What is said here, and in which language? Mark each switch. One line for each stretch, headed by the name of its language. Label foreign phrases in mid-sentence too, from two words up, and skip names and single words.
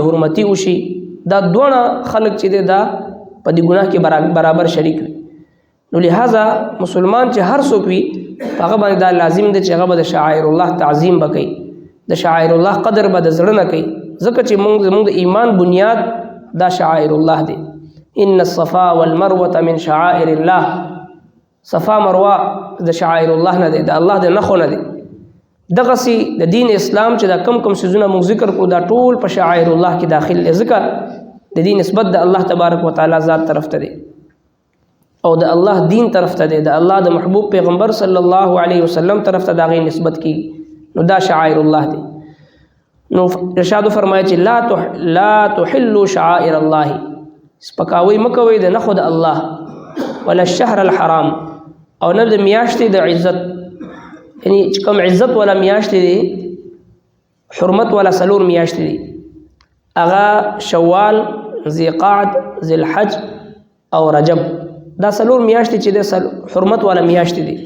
Pashto: حرمتي وشي دا دواړه خلک چې دی دا په دې ګناه کې برابر شریک وي نو لہذا مسلمان چې هر څوک وي هغه باندې دا لازم دی چې هغه به د
Arabic: شعائر الله
Pashto: تعظیم به کوي د
Arabic: شعائر الله
Pashto: قدر به د زړه نه کوي ځکه چې زموږ د ایمان بنیاد دا
Arabic: شعائر الله
Pashto: دی
Arabic: ان الصفا والمروه من شعائر الله
Pashto: صفا مروه د
Arabic: شعائر الله
Pashto: نه دی د الله د نښو نه دی دغسې د دین اسلام چې دا کم سیزونه موږ ذکر کړو دا ټول په
Arabic: شعائر الله
Pashto: کې داخل دی ځکه د دې نسبت د
Arabic: الله تبارک وتعالی
Pashto: ذات طرف ته دی او د الله دین طرف ته دی د الله د محبوب پیغمبر
Arabic: صلی الله علیه وسلم
Pashto: طرف ته د هغې نسبت کېږي نو دا
Arabic: شعائر الله
Pashto: دی نو ارشاد فرمایي چې
Arabic: لا تحلوا شعائر الله،
Pashto: سپکاوي مکوي د نخو د الله،
Arabic: ولا الشهر الحرام،
Pashto: او نه د میاشتې د عزت، یعنی چې کوم عزت ولا میاشتې دي حرمت ولا سلور میاشتې دي هغه شوال، ذیقعد، ذیالحج او رجب، دا سلور میاشتې چې د حرمت ولا میاشتې دي.